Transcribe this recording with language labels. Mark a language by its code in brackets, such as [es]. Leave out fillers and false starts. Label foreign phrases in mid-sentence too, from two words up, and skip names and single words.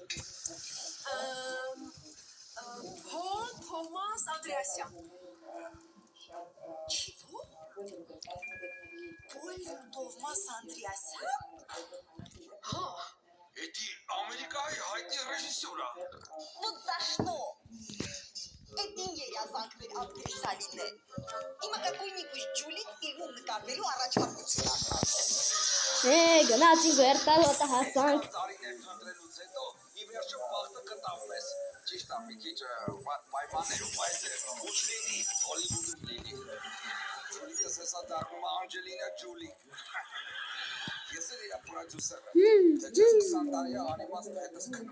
[hy] Փոլ Թոմաս Անդրեասյան։ Չիվո։ Փոլ Թոմաս Անդրեասյան։ Հա, էդի Ամերիկայի հայտնի ռեժիսորա։ [ru] Вот за что? Это не [hy] երազանքներ Անդրեասյանին է։ Հիմա какой-нибудь ջուլիկ ֆիլմում նկարվելու առաջարկություն ասացել։ Գնացինք վերտալոտը հասանք։ Տարիներ խնդրելուց հետո ի վերջո բախտը կտավ մեզ։ Ճիշտ է, մի քիչ պայմաններում, բայց ոչ լինի, Հոլիվուդում լինի։ Ջուլիկս հեսա դառնում է Անջելինա Ջոլի։ Ես էլ իր պրոդյուսերը։ Թե չես 20 տարի անիմաստ հետս քնում։